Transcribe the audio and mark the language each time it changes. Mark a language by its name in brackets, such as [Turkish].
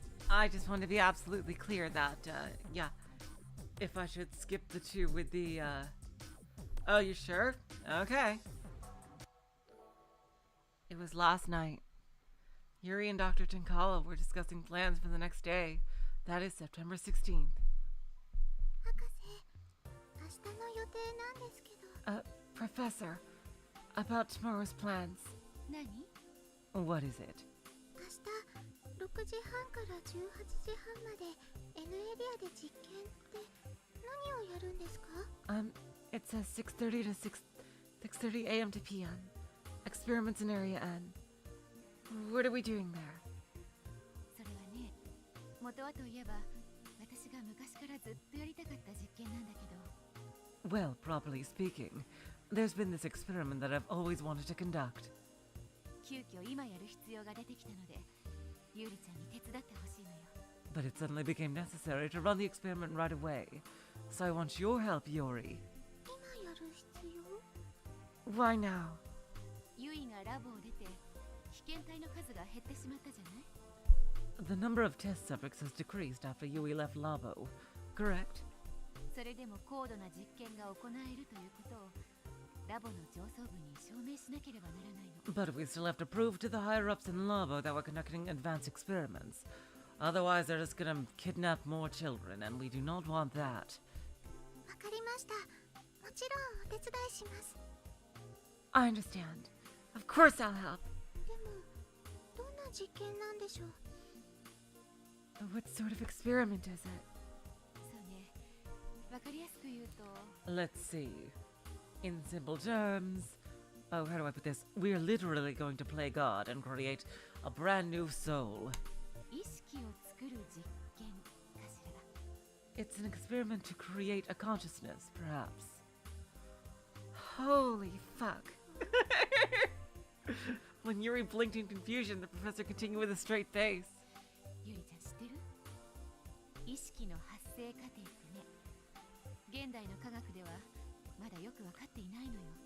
[English] I just want to be absolutely clear that, yeah, if I should skip the two with the, Oh, you sure? Okay. It was last night. Yuri and Dr. Tenkala were discussing plans for the next day. That is September 16th. [Japanese] 博士、明日の予定なんですけど。 [English] Professor, about tomorrow's plans. [Japanese] 何？ [English] What is it? [Japanese] 明日6時半から18時半まで N エリアで実験って何をやるんですか？ [English] It says 6:30 to 6:30 a.m. to p.m. Experiments in Area N. What are we doing there? [Japanese] それはね、元はといえば私が昔からずっとやりたかった実験なんだけど。 [English] Well, properly speaking, there's been this experiment that I've always wanted to conduct. [Japanese] 急遽今やる必要が出てきたので、ゆりちゃんに手伝ってほしいのよ。 [English] But it suddenly became necessary to run the experiment right away. So I want your help, Yuri. [Japanese] 今やる必要？ [English] Why now? [Japanese] ゆいがラボを出て被験体の数が減ってしまったじゃない？ [English] The number of test subjects has decreased after Yui left Labo, correct? [Japanese] それでも高度な実験が行えるということをラボの上層部に証明しなければならないの。 [English] But we still have to prove to the higher-ups in Labo that we're conducting advanced experiments. Otherwise, they're just gonna kidnap more children, and we do not want that. [Japanese] わかりました。もちろんお手伝いします。 [English] I understand. Of course I'll help. [Japanese] でも、どんな実験なんでしょう？ [English] What sort of experiment is it? [Japanese] そうね。わかりやすく言うと、 [English] Let's see. In simple terms... Oh, how do I put this? We're literally going to play God and create a brand new soul. [Japanese] 意識を作る実験かしら。 [English] It's an experiment to create a consciousness, perhaps. Holy fuck. When Yuri blinked in confusion, the professor continued with a straight face. [Japanese] ゆりちゃん知ってる？意識の発生過程ってね、現代の科学ではまだよくわかっていないのよ。